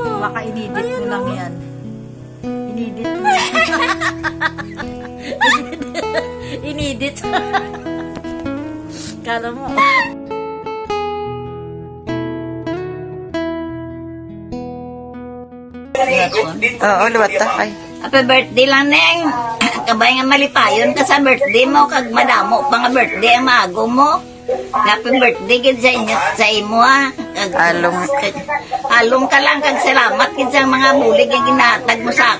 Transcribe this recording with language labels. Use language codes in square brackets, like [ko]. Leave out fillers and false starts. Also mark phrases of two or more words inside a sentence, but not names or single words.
[tl] Baka inedit mo lang yan. Inedit mo. Inedit. Kala mo. Oo, [hil] luwat ta. Ay. [en] Happy birthday [hil] lang, Neng. Kabay nga malipayon ka sa birthday mo, kag madamo pa nga birthday ang maago mo. [en] Happy birthday [hil] gid sa inyo, sa imo ah. Along ka lang, kag salamat gid sa mga bulig nga ginatag mo sa akon.